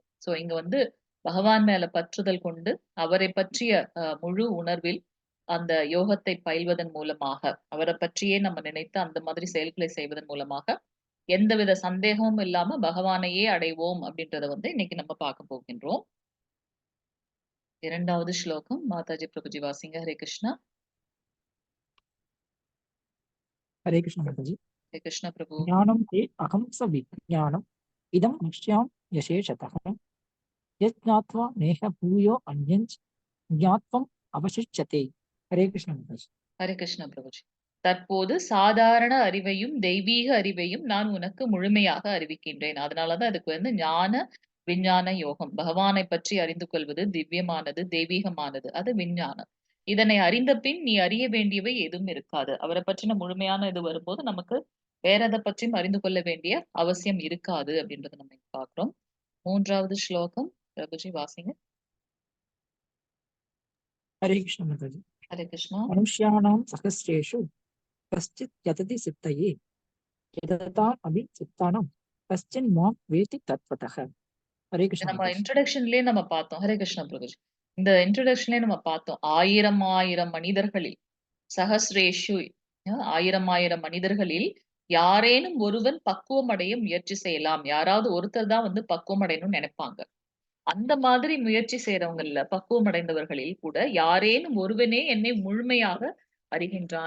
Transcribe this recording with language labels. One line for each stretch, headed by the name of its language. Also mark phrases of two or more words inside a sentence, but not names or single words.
Tamil: சோ இங்க வந்து பகவான் மேல பற்றுதல் கொண்டு அவரை பற்றிய முழு உணர்வில் அந்த யோகத்தை பயில்வதன் மூலமாக அவரை பற்றியே நம்ம நினைத்து அந்த மாதிரி செயல்களை செய்வதன் மூலமாக எந்தவித சந்தேகமும் இல்லாம பகவானையே அடைவோம் அப்படின்றத வந்து இன்னைக்கு நம்ம பார்க்க போகின்றோம். 2வது ஸ்லோகம் மாதாஜி பிரபுஜி வாசிங்க. ஹரே கிருஷ்ணா.
Hindi: हरे कृष्ण माता जी।
Tamil: ஹரே கிருஷ்ணா பிரபு.
Sanskrit: ज्ञानं ते अहं सविज्ञानम् इदं नश्यां यशेषतः यज्ञात्वा नेह भूयो अन्यञ्च ज्ञात्वम् अवशिष्यते।
Hindi: हरे कृष्ण माता जी।
Tamil: ஹரே கிருஷ்ணா பிரபுஜி. தற்போது சாதாரண அறிவையும் தெய்வீக அறிவையும் நான் உனக்கு முழுமையாக அறிவிக்கின்றேன். அதனாலதான் இதுக்கு வந்து ஞான விஞ்ஞான யோகம். பகவானை பற்றி அறிந்து கொள்வது திவ்யமானது, தெய்வீகமானது. அது விஞ்ஞானம். இதனை அறிந்த பின் நீ அறிய வேண்டியவை எதுவும் இருக்காது. அவரை பற்றின முழுமையான இது வரும்போது நமக்கு வேற எதை பற்றியும் அறிந்து கொள்ள வேண்டிய அவசியம் இருக்காது அப்படின்றத நம்ம இங்க பார்க்கிறோம். 3வது ஸ்லோகம் பிரபுஜி வாசிங்க.
Hindi: हरे कृष्ण माता जी।
Tamil: ஹரே கிருஷ்ணா.
Sanskrit: मनुष्याणां सहस्रेषु कश्चित् यतति सिद्धये यतताम् अभि चित्तानं कश्चिन् मां वेत्ति तत्त्वतः।
Hindi: हरे
Tamil: இத
Hindi: कृष्ण
Tamil: நம்ம
Hindi: माता जी।
Tamil: இன்ட்ரோடக்ஷன்லயே நம்ம பார்த்தோம். ஹரே கிருஷ்ணா பிரபுஜி. இந்த இன்ட்ரோடக்ஷன்லயே நம்ம பார்த்தோம். 1000 1000 மனிதர்களில் சஹஸ்ரேஷு 1000 1000 மனிதர்களில் யாரேனும் ஒருவன் பக்குவம் அடைய முயற்சி செய்யலாம். யாராவது ஒருத்தர் தான் வந்து பக்குவம் அடையணும்னு நெனைப்பாங்க. அந்த மாதிரி முயற்சி செய்றவங்கள்ல பக்குவம் அடைந்தவர்களில் கூட யாரேனும் ஒருவனே என்னை முழுமையாக அறிகின்றான்.